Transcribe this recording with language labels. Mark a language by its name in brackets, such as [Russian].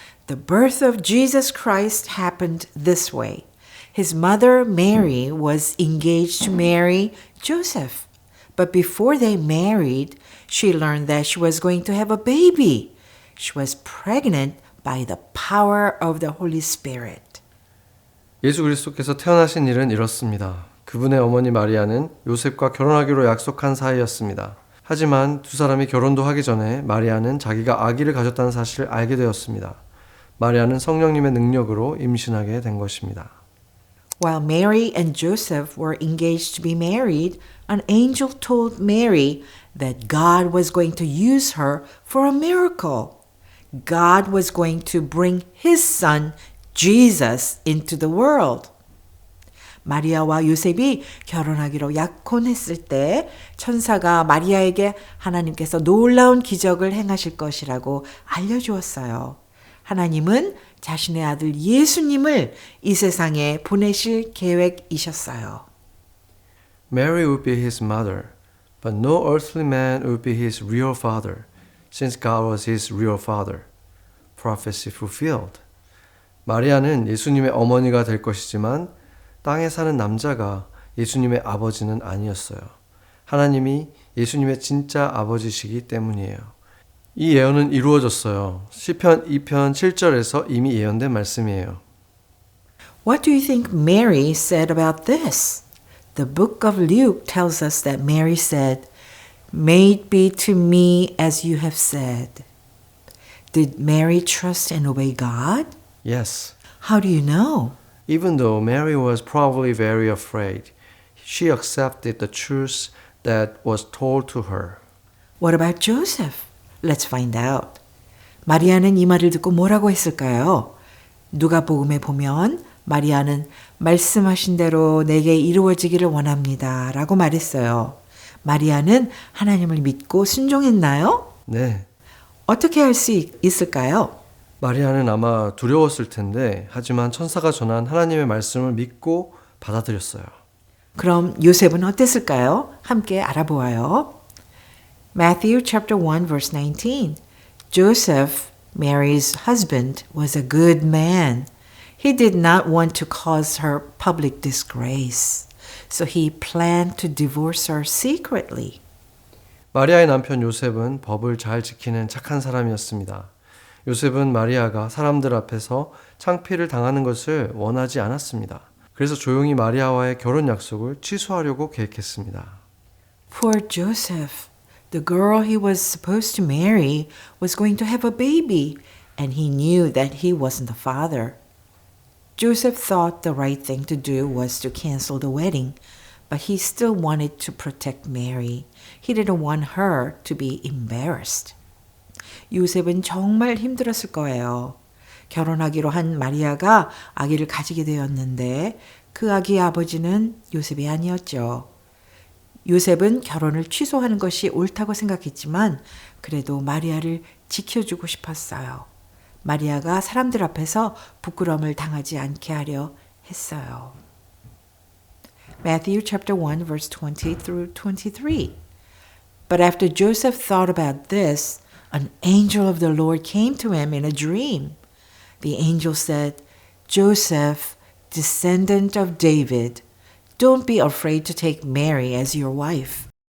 [English] The birth of Jesus Christ happened this way. His mother, Mary, was engaged to marry Joseph. But before they married, she learned that she was going to have a baby. She was pregnant by the power of the Holy Spirit. [Korean] 예수 그리스도께서 태어나신 일은 이렇습니다. 그분의 어머니 마리아는 요셉과 결혼하기로 약속한 사이였습니다. 하지만 두 사람이 결혼도 하기 전에 마리아는 자기가 아기를 가졌다는 사실을 알게 되었습니다. 마리아는 성령님의 능력으로 임신하게 된 것입니다. [English] While Mary and Joseph were engaged to be married, an angel told Mary that God was going to use her for a miracle. God was going to bring his son, Jesus, into the world. [Korean] 마리아와 요셉이 결혼하기로 약혼했을 때 천사가 마리아에게 하나님께서 놀라운 기적을 행하실 것이라고 알려주었어요. 하나님은 자신의 아들 예수님을 이 세상에 보내실 계획이셨어요. [English] Mary would be his mother, but no earthly man would be his real father, since God was his real father. Prophecy fulfilled. [Korean] 마리아는 예수님의 어머니가 될 것이지만 땅에 사는 남자가 예수님의 아버지는 아니었어요. 하나님이 예수님의 진짜 아버지시기 때문이에요. 이 예언은 이루어졌어요. 시편 2편 7절에서 이미 예언된 말씀이에요. [English] What do you think Mary said about this? The book of Luke tells us that Mary said, "May it be to me as you have said." Did Mary trust and obey God? Yes. How do you know? Even though Mary was probably very afraid, she accepted the truth that was told to her. What about Joseph? Let's find out. [Korean] 마리아는 이 말을 듣고 뭐라고 했을까요? 누가복음에 보면 마리아는 말씀하신 대로 내게 이루어지기를 원합니다 라고 말했어요. 마리아는 하나님을 믿고 순종했나요? 네. 어떻게 할 수 있을까요? 마리아는 아마 두려웠을 텐데 하지만 천사가 전한 하나님의 말씀을 믿고 받아들였어요. 그럼 요셉은 어땠을까요? 함께 알아보아요. [English] Matthew chapter 1 verse 19. Joseph, Mary's husband, was a good man. He did not want to cause her public disgrace. So he planned to divorce her secretly. [Korean] 마리아의 남편 요셉은 법을 잘 지키는 착한 사람이었습니다. 요셉은 마리아가 사람들 앞에서 창피를 당하는 것을 원하지 않았습니다. 그래서 조용히 마리아와의 결혼 약속을 취소하려고 계획했습니다. [English] Poor Joseph. The girl he was supposed to marry was going to have a baby, and he knew that he wasn't the father. Joseph thought the right thing to do was to cancel the wedding, but he still wanted to protect Mary. He didn't want her to be embarrassed. [Korean] 요셉은 정말 힘들었을 거예요. 결혼하기로 한 마리아가 아기를 가지게 되었는데 그 아기의 아버지는 요셉이 아니었죠. 요셉은 결혼을 취소하는 것이 옳다고 생각했지만 그래도 마리아를 지켜주고 싶었어요. 마리아가 사람들 앞에서 부끄러움을 당하지 않게 하려 했어요. [English] Matthew chapter 1 verse 20 through 23. But after Joseph thought about this, an angel of the Lord came to him in a dream. The angel said, Joseph, descendant of David, don't be afraid to take Mary as your wife.